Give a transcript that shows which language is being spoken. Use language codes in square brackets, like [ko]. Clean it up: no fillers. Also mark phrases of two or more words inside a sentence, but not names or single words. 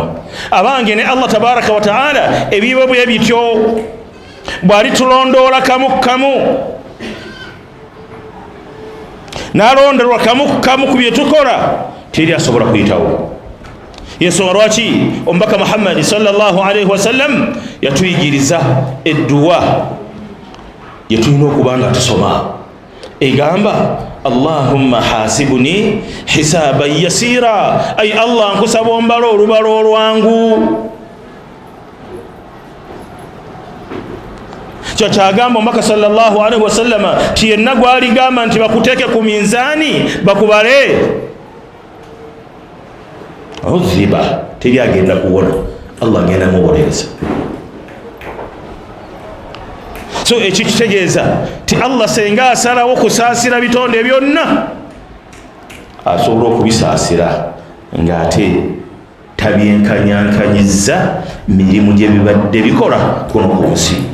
[lg] Abange ne Allah [ar] تبارك وتعالى [lg] ebibo bwe bityo bw'alitulondoola kamu kamu, n'alonderwa kamu kamu ku bye tukola, teri asobola kuyitawo. Yensonga lwaki omubaka Muhammad [ar] صلى الله عليه وسلم [lg] yatuyigiriza edduwa yetulina okuba nga tusoma egamba [ar] اللهم حاسبني حسابا يسيرا, [lg] ay Allah nkusaba ombala olubalo olwangu. Kyagamba omubaka [ar] صلى الله عليه وسلم [lg] ti yenna gwaligamba nti bakuteeke ku minzaani bakubale, udhiba, teri agenda kuwona, Allah agenda mubonereza. So ekyo kitegeeza ti Allah senga asalawo kusaasira bitonde byonna asobola okubisaasira ng'ate tabyenkanyankanyiza mirimu gye bibadde bikola kuno ku nsi.